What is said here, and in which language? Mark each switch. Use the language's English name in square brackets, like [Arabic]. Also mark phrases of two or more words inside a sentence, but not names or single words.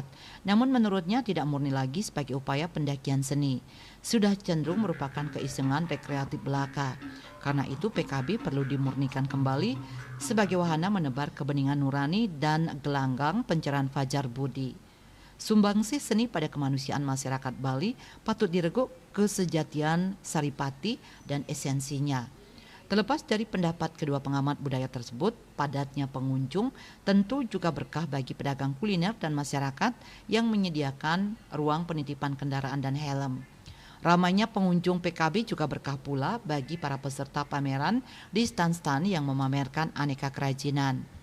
[Indonesian] Namun menurutnya tidak murni lagi sebagai upaya pendakian seni. Sudah cenderung merupakan keisengan rekreatif belaka. Karena itu PKB perlu dimurnikan kembali sebagai wahana menebar kebeningan nurani dan gelanggang pencerahan fajar budi. Sumbangsih seni pada kemanusiaan masyarakat Bali patut direguk kesejatian saripati dan esensinya. Terlepas dari pendapat kedua pengamat budaya tersebut, padatnya pengunjung tentu juga berkah bagi pedagang kuliner dan masyarakat yang menyediakan ruang penitipan kendaraan dan helm. Ramainya pengunjung PKB juga berkah pula bagi para peserta pameran di stan-stan yang memamerkan aneka kerajinan.